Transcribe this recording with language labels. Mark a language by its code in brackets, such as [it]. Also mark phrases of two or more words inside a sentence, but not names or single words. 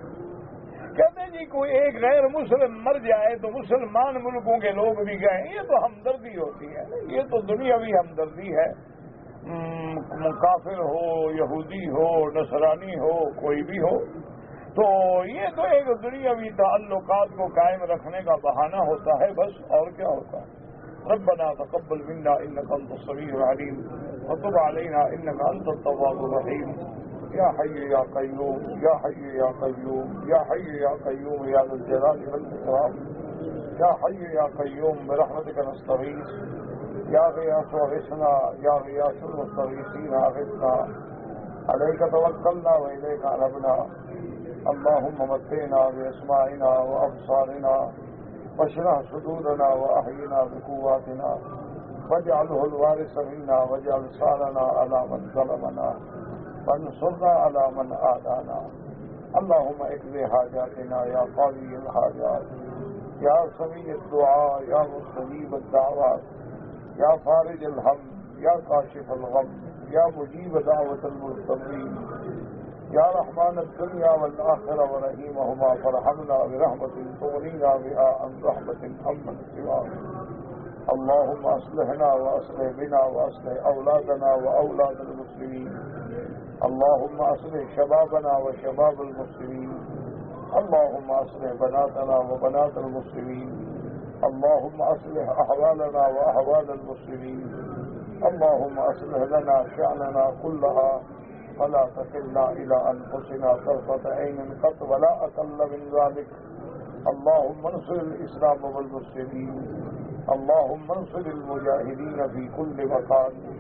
[ur] کہتے ہیں جی کوئی ایک غیر مسلم مر جائے تو مسلمان ملکوں کے لوگ بھی گئے، یہ تو ہمدردی ہوتی ہے، یہ تو دنیاوی ہمدردی ہے۔ کافر ہو، یہودی ہو، نصرانی ہو، کوئی بھی ہو، تو یہ تو ایک دنیاوی تعلقات کو قائم رکھنے کا بہانہ ہوتا ہے، بس اور کیا ہوتا ہے۔ [ar] ربنا تقبل منا انك انت السميع العليم وتب علينا انك انت التواب الرحيم یا حي یا قیوم یا حي یا قیوم یا حي یا قیوم یا ذا الجلال والاکرام یا حي یا قیوم برحمتك نستغیث یا غیاث اغثنا یا غیاث المستغیثین اغثنا علیک توکلنا والیک انبنا اللهم متعنا بأسماعنا وأبصارنا واشرح صدورنا وأحينا بقواتنا واجعله الوارث منا واجعل ثارنا على من ظلمنا وانصرنا على من عادانا اللهم اقض حاجاتنا يا قاضي الحاجات يا سميع الدعاء يا مستجيب الدعوات يا فارج الهم يا كاشف الغم يا مجيب دعوة المضطرين یا رحمان الدنیا والآخرہ ورحیمہما فرحمنا برحمت تغنینا بها عن رحمت امن سواک اللهم اصلحنا واصلح بنا واصلح اولادنا واولاد المسلمین اللهم اصلح شبابنا وشباب المسلمین اللهم اصلح بناتنا وبنات المسلمین اللهم اصلح احوالنا واحوال المسلمین اللهم اصلح لنا شأننا كلها فلا تكلنا إلى أنفسنا طرفة عين قط ولا أقل من ذلك اللهم انصر الإسلام والمسلمين اللهم انصر المجاهدين في كل مكان